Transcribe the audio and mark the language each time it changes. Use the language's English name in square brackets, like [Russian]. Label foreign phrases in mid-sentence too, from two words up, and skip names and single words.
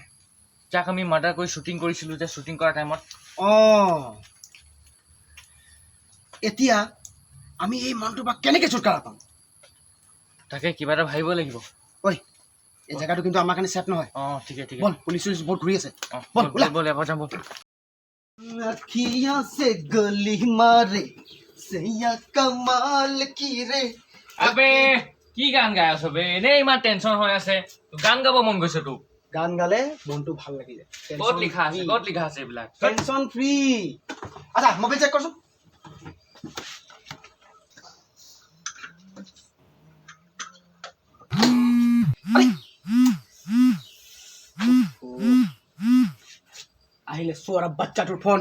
[Assamese] যাক আমি মাৰ্ডাৰ কৰি শ্বুটিং কৰিছিলোঁ যে শ্বুটিং কৰা টাইমত এতিয়া আমি এই মানুহটোৰ পৰা কেনেকৈ ছুটকাৰা পাম তাকে কিবা এটা ভাবিব লাগিব ঐ এই জেগাটো কিন্তু আমাৰ কাৰণে ছেফ নহয় ঠিকে বল পুলিচ চুলিচ বহুত ঘূৰি আছে বল বল এবাৰ যাম বল [Hindi] अखियां से गली मारे सैया कमाल की रे [Assamese] আবে কি গান গাই আছ বে এনেই ইমান টেনচন হৈ আছে গান গাব মন গৈছে তোক গান গালে মনটো ভাল লাগি যায় ক'ত লিখা আছে এইবিলাক [English] tension free [Assamese] আচ্ছা [English] mobile check [Assamese] কৰচোন আহিলে চোৰা বাচ্চাটোৰ ফোন